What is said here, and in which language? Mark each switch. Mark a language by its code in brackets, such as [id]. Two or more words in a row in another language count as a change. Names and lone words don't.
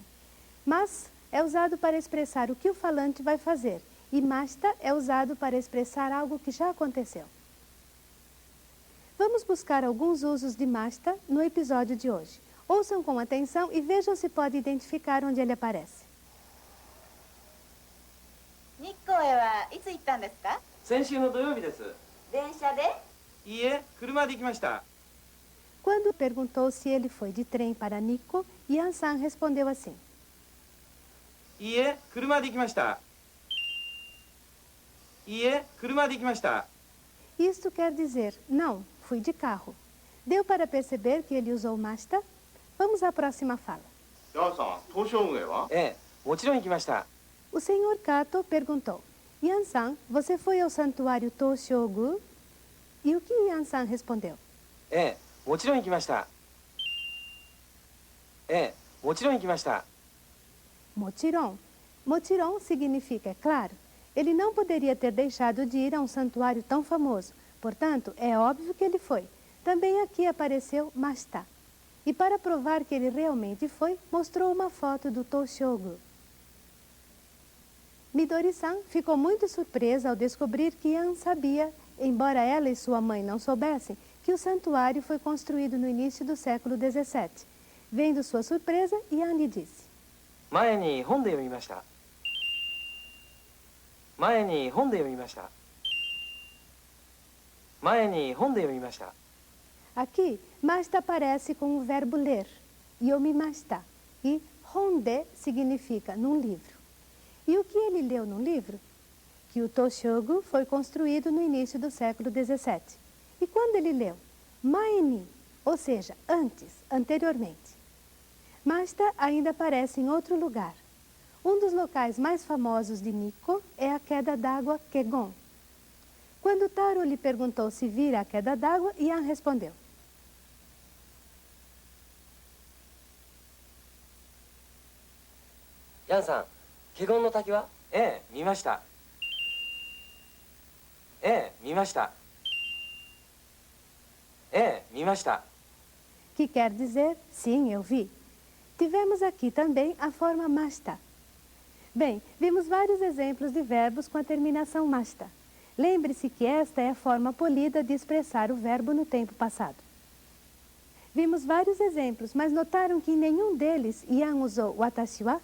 [pt] Mas é usado para expressar o que o falante vai fazer e masta é usado para expressar algo que já aconteceu. Vamos buscar alguns usos de masta no episódio de hoje. Ouçam com atenção e vejam se pode identificar onde ele aparece. [ja] 日光へはいつ行ったんですか？先週の土曜日です。電車で？いいえ、車で行きました。 [pt] Quando perguntou se ele foi de trem para Nikko, Yan-san respondeu assim. [ja] いいえ、車で行きました。いいえ、車で行きました。 [pt] Isto quer dizer, não, fui de carro. Deu para perceber que ele usou masta? Vamos à próxima fala. [ja] ヤンさん、東照宮は？ええ、もちろん行きました。 [pt] O senhor Kato perguntou, Yan-san, você foi ao santuário Toshiogu? E o que Yan-san respondeu? [ja] ええ、もちろん行きました。ええ、もちろん行きました。 [pt] Mochiron. Mochiron significa, é claro. Ele não poderia ter deixado de ir a um santuário tão famoso. Portanto, é óbvio que ele foi. Também aqui apareceu masta. E para provar que ele realmente foi, mostrou uma foto do Toshiogu. Midori-san ficou muito surpresa ao descobrir que Yan sabia, embora ela e sua mãe não soubessem, que o santuário foi construído no início do século XVII. Vendo sua surpresa, Yan lhe disse. [ja] 前に本で読みました。前に本で読みました。前に本で読みました。 [pt] Aqui, masta aparece com o verbo ler, yomimashita, e honde significa num livro. E o que ele leu num livro? Que o Toshiogu foi construído no início do século XVII. E quando ele leu? Maeni, ou seja, antes, anteriormente. Masta ainda aparece em outro lugar. Um dos locais mais famosos de Nikko é a queda d'água Kegon. Quando Taro lhe perguntou se vira a queda d'água, Yan respondeu. [ja] ヤンさん、華厳の滝は？ええ、見ました。ええ、見ました。ええ、見ました。 [pt] Que quer dizer, sim, eu vi. Tivemos aqui também a forma masta. Bem, vimos vários exemplos de verbos com a terminação masta. Lembre-se que esta é a forma polida de expressar o verbo no tempo passado. Vimos vários exemplos, mas notaram que em nenhum deles Yan usou [ja] 私は?